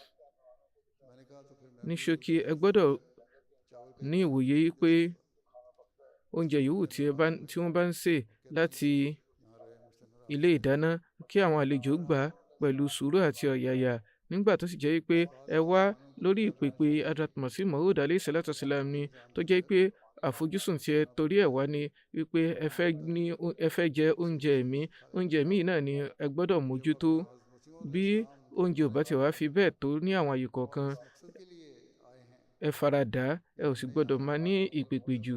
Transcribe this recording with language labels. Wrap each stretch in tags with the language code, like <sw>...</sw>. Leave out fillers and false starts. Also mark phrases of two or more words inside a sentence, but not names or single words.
<yo>Ní ṣókí, ẹ gbọ́dọ̀ ní ìwòye wípé oúnjẹ yòówù tí wọ́n bá ń sè láti ilé ìdáná, kí àwọn àlejò gbà á pẹ̀lú sùúrù àti ọ̀yàyà. Nígbà tó sì jẹ́ wípé ẹ wá lórí ìpèpè Hazrat Masih Maud</yo> <ar>عليه الصلاة والسلام</ar> <yo>ni, tó jẹ́ pé àfojúsùn tí ẹ torí ẹ̀ wá ni wípé ẹ fẹ́ jẹ oúnjẹ mi náà ni ẹ gbọ́dọ̀ mójútó. Bí oúnjẹ ò bá ti wá fi bẹ́ẹ̀ tó ní àwọn àyè kọ̀ọ̀kan, ẹ faradà, ẹ ò sì gbọ́dọ̀ máa ní ìpèpè jù.</yo>